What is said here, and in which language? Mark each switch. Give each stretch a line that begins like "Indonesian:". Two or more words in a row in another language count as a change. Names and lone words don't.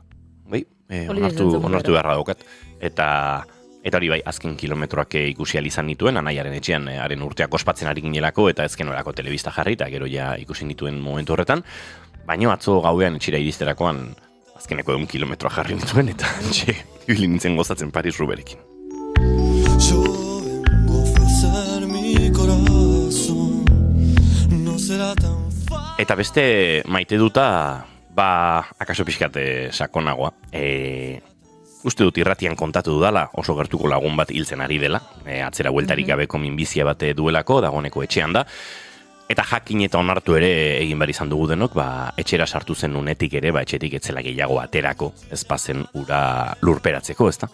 Basque: Bai, onartu beharra daukat. Eta hori bai, azken kilometroak ikusi izan nituen, anaiaren etxean haren urteak ospatzen ari ginelako, eta ezken orako telebista jarri, eta gero ja ikusi nituen momentu horretan. Baina atzo gauean etxera iristerakoan, azkeneko 1 kilometroa jarri nituen, eta ibili nintzen gozatzen Paris Ruberekin.
Spanish: Yo vengo a ofrecer mi corazón no será tan
Basque: Eta beste maite duta, akaso pixkate sakonagoa. Uste dut irratian kontatu dudala, oso gertuko lagun bat hiltzen ari dela, atzera bueltarik gabeko minbizia bat duelako, dagoeneko etxean da, eta jakin eta onartu ere egin behar izan dugu denok, etxera sartu zen unetik ere, etxetik etzela gehiago aterako, ez bazen ura lurperatzeko, ezta?